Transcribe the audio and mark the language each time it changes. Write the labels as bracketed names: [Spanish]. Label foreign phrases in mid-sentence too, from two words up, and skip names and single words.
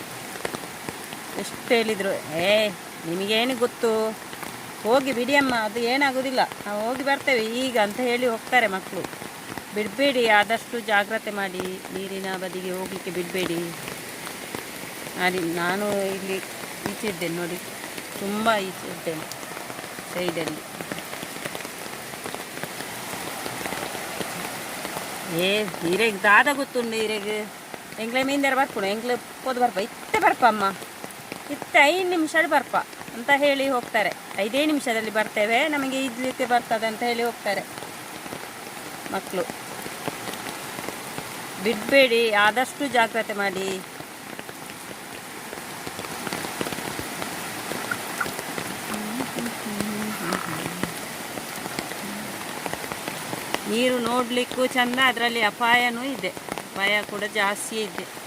[Kannada] ಎಷ್ಟು ಹೇಳಿದರು, ನಿಮಗೇನು ಗೊತ್ತು, ಹೋಗಿ ಬಿಡಿಯಮ್ಮ, ಅದು ಏನಾಗೋದಿಲ್ಲ, ನಾವು ಹೋಗಿ ಬರ್ತೇವೆ ಈಗ ಅಂತ ಹೇಳಿ ಹೋಗ್ತಾರೆ ಮಕ್ಕಳು. ಬಿಡಬೇಡಿ, ಆದಷ್ಟು ಜಾಗ್ರತೆ ಮಾಡಿ, ನೀರಿನ ಬದಿಗೆ ಹೋಗಲಿಕ್ಕೆ ಬಿಡಬೇಡಿ. ನಾನು ಇಲ್ಲಿ ಈಚೆ ಇದ್ದೇನೆ ನೋಡಿ, ತುಂಬ ಈಚೆ ಇದ್ದೇನೆ ಸೈಡಲ್ಲಿ. [Tulu] ಈರೆಗೆ ದಾದ ಗೊತ್ತುಂಡು. ಈರೆಗೆ ಎಂಗ್ಲೆ ಮೀಂದರ ಬರ್ಕೊಂಡು ಎಂಗ್ಲೆ ಪೋದು ಬರ್ಪ ಇತ್ತೆ ಬರ್ಪ ಅಮ್ಮ, ಇತ್ತೆ 5 ನಿಮಿಷ ಬರ್ಪ [Kannada] ಅಂತ ಹೇಳಿ ಹೋಗ್ತಾರೆ. 5 ನಿಮಿಷದಲ್ಲಿ ಬರ್ತೇವೆ, ನಮಗೆ ಈಜಲಿಕ್ಕೆ ಬರ್ತದೆ ಅಂತ ಹೇಳಿ ಹೋಗ್ತಾರೆ ಮಕ್ಕಳು. ಬಿಡಬೇಡಿ, ಆದಷ್ಟು ಜಾಗ್ರತೆ ಮಾಡಿ. ನೀರು ನೋಡಲಿಕ್ಕೂ ಚೆಂದ, ಅದರಲ್ಲಿ ಅಪಾಯನೂ ಇದೆ, ಅಪಾಯ ಕೂಡ ಜಾಸ್ತಿ ಇದೆ.